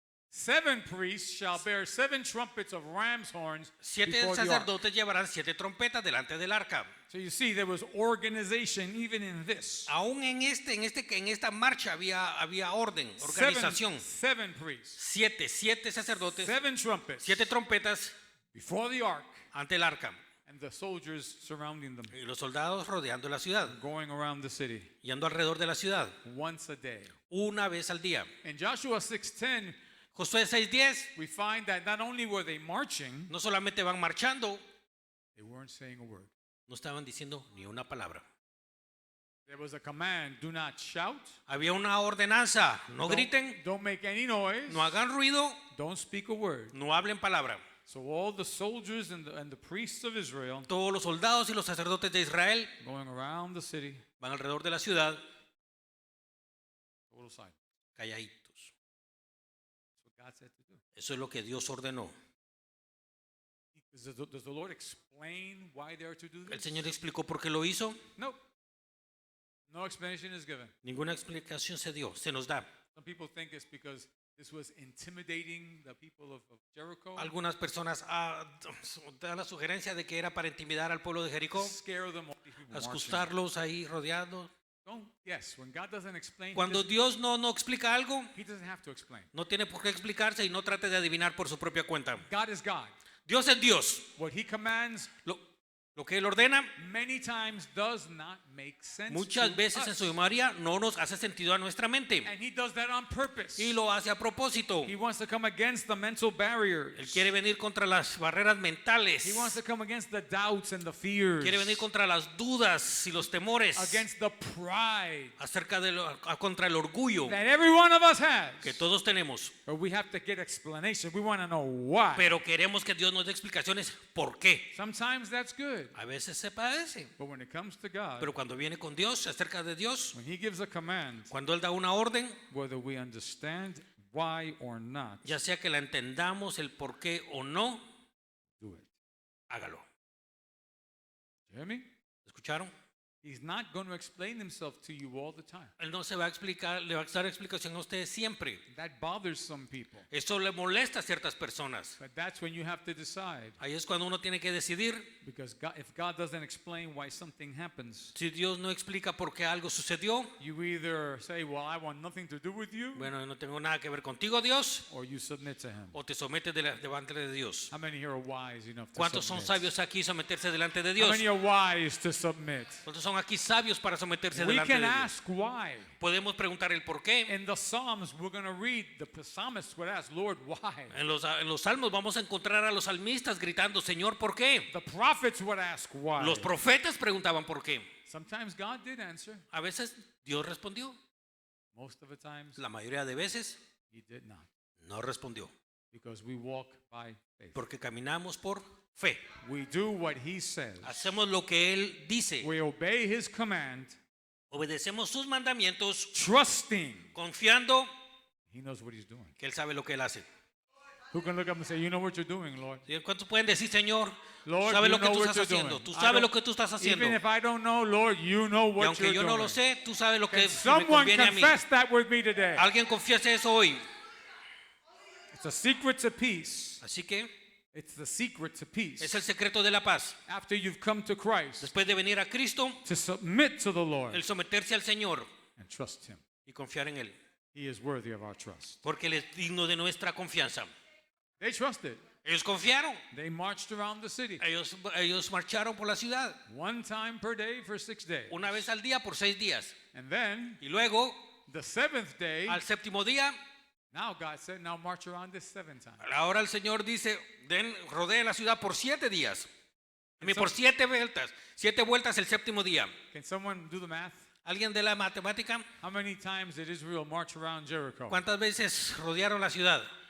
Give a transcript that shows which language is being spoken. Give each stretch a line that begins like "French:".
English: 7 priests shall bear 7 trumpets of ram's horns 7 before the ark.
Spanish: sacerdotes llevarán 7 trompetas delante del arca.
English: So you see, there was organization even in this.
Spanish: Aún en esta marcha había orden, organización.
English: 7 priests,
Spanish: 7 sacerdotes,
English: 7 trumpets
Spanish: 7 trompetas
English: before the ark,
Spanish: ante el arca.
English: and the soldiers surrounding them,
Spanish: Y los soldados rodeando la ciudad,
English: going around the city
Spanish: yendo alrededor de la ciudad,
English: once a day.
Spanish: una vez al día.
English: In Joshua 6:10,
Spanish: Josué 6:10,
English: we find that not only were they marching,
Spanish: no solamente van marchando,
English: they weren't saying a word.
Spanish: no estaban diciendo ni una palabra.
English: There was a command, do not shout,
Spanish: Había una ordenanza, no griten,
English: don't make any noise,
Spanish: no hagan ruido,
English: don't speak a word.
Spanish: no hablen palabra.
English: So all the soldiers and the priests of Israel
Spanish: Todos los soldados y los sacerdotes de Israel
English: going around the city,
Spanish: van alrededor de la ciudad
English: total silence.
Spanish: calladitos.
English: That's what God said to do.
Spanish: Eso es lo que Dios ordenó.
English: Does the Lord explain why they are to do
Spanish: ¿El
English: this?
Spanish: Señor explicó por qué lo hizo?
English: No. No explanation is given.
Spanish: Ninguna explicación se dio, se nos da.
English: Some people think it's because this was intimidating the people of Jericho,
Spanish: Algunas personas dan la sugerencia de que era para intimidar al pueblo de Jericó,
English: scare them, all these people marching.
Spanish: asustarlos ahí rodeando.
English: Yes, when God doesn't explain,
Spanish: Cuando Dios no explica algo,
English: he doesn't have to explain.
Spanish: no tiene por qué explicarse y no trate de adivinar por su propia cuenta.
English: God is God.
Spanish: Dios es Dios.
English: What he commands
Spanish: Lo que Él ordena
English: many times does not make sense
Spanish: muchas
English: to
Spanish: veces en
English: us.
Spanish: su memoria no nos hace sentido a nuestra mente
English: And he does that on purpose.
Spanish: y lo hace a propósito.
English: He wants to come against the mental barriers.
Spanish: Él quiere venir contra las barreras mentales,
English: He wants to come against the doubts and the fears.
Spanish: quiere venir contra las dudas y los temores,
English: Against the pride
Spanish: acerca de contra el orgullo
English: that every one of us has.
Spanish: que todos tenemos.
English: But we have to get explanation. We want to know why.
Spanish: Pero queremos que Dios nos dé explicaciones por qué.
English: Sometimes that's good.
Spanish: A veces se padece,
English: But when it comes to God,
Spanish: pero cuando viene con Dios, acerca de Dios,
English: when he gives a command,
Spanish: cuando Él da una orden,
English: whether we understand why or not,
Spanish: ya sea que la entendamos el por qué o no,
English: do it.
Spanish: hágalo.
English: You hear me?
Spanish: ¿Escucharon?
English: He's not going to explain himself to you all the time.
Spanish: Él no se va a explicar, le va a dar explicación a ustedes siempre.
English: That bothers some people.
Spanish: Esto le molesta a ciertas personas.
English: But that's when you have to decide.
Spanish: Ahí es cuando uno tiene que decidir.
English: Because if God doesn't explain why something happens,
Spanish: Si Dios no explica por qué algo sucedió,
English: you either say, well, I want nothing to do with you,
Spanish: bueno, no tengo nada que ver contigo, Dios,
English: or you submit to him.
Spanish: o te sometes delante de Dios.
English: How many here are wise enough to
Spanish: ¿Cuántos son
English: submit?
Spanish: sabios aquí someterse delante de
English: How
Spanish: Dios?
English: many are wise to submit?
Spanish: ¿Cuántos son aquí sabios para someterse
English: We
Spanish: delante
English: can
Spanish: de Dios?
English: ask why.
Spanish: Podemos preguntar el por qué.
English: In the Psalms, we're going to read, the psalmist would ask, Lord, why?
Spanish: En los salmos vamos a encontrar a los salmistas gritando, Señor, ¿por qué?
English: The prophets would ask why.
Spanish: Los profetas preguntaban por qué.
English: Sometimes God did answer.
Spanish: A veces Dios respondió.
English: Most of the times,
Spanish: La mayoría de veces
English: he did not.
Spanish: no respondió.
English: Because we walk by faith.
Spanish: Porque caminamos por fe.
English: We do what he says.
Spanish: Hacemos lo que Él dice.
English: We obey his command,
Spanish: Obedecemos sus mandamientos
English: trusting
Spanish: confiando
English: he knows what he's doing.
Spanish: que Él sabe lo que Él hace.
English: Who can look up and say, you know what you're doing, Lord?
Spanish: ¿Sí? ¿Cuántos pueden decir, Señor,
English: Lord,
Spanish: sabes
English: you
Spanish: lo que
English: know
Spanish: tú
English: what
Spanish: estás
English: you're
Spanish: haciendo?
English: doing.
Spanish: Tú
English: I
Spanish: sabes lo que tú estás haciendo.
English: Even if I don't know, Lord, you know
Spanish: Y
English: what
Spanish: aunque
English: you're
Spanish: yo no
English: doing.
Spanish: lo sé, tú sabes lo que me
English: someone
Spanish: conviene a mí.
English: confess that with me today?
Spanish: Alguien confiese eso hoy.
English: It's a secret to peace.
Spanish: Así que
English: It's the secret to peace.
Spanish: es el secreto de la paz.
English: After you've come to Christ,
Spanish: Después de venir a Cristo,
English: to submit to the Lord
Spanish: el someterse al Señor
English: and trust him.
Spanish: y confiar en Él.
English: He is worthy of our trust.
Spanish: Porque Él es digno de nuestra confianza.
English: They trusted.
Spanish: Ellos confiaron.
English: They marched around the city
Spanish: Ellos marcharon por la ciudad
English: one time per day for 6 days.
Spanish: una vez al día por 6 días.
English: And then
Spanish: Y luego,
English: the seventh day,
Spanish: al séptimo día,
English: now God said, now march around this 7 times.
Spanish: ahora el Señor dice, rodeen la ciudad por 7 días. Por 7 vueltas. 7 vueltas el séptimo día.
English: Can someone do the math?
Spanish: ¿Alguien de la matemática?
English: How many times did Israel march around Jericho?
Spanish: ¿Cuántas veces rodearon la ciudad?